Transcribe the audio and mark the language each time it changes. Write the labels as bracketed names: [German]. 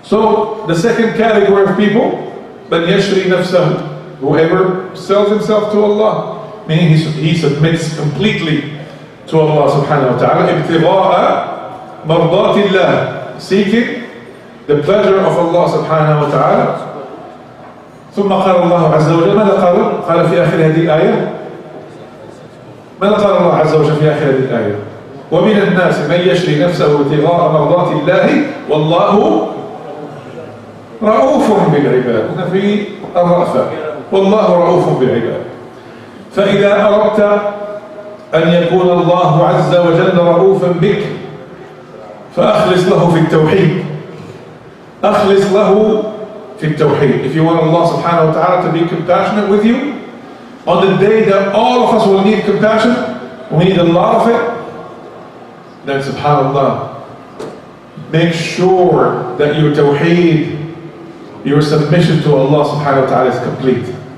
[English] So the second category of people, [Arabic] man yashri nafsahu, [English] whoever sells himself to Allah, meaning he submits completely to Allah subhanahu wa ta'ala, [Arabic] ibtigha'a mardatillah, [English] seeking the pleasure of Allah subhanahu wa ta'ala. [Arabic] ثم قال الله عز وجل ماذا قال في آخر هذه الآية؟ ماذا قال الله عز وجل في آخر هذه الآية؟ ومن الناس من يشري نفسه ابتغاء مرضات الله والله رؤوف بالعباد. هنا في الرأفة، والله رؤوف بالعباد. فإذا أردت أن يكون الله عز وجل رؤوفا بك فأخلص له في التوحيد. أخلص له في التوحيد. [English] If you want Allah subhanahu wa ta'ala to be compassionate with you, on the day that all of us will need compassion, we need a lot of it, then subhanallah, make sure that your tawheed, your submission to Allah subhanahu wa ta'ala is complete.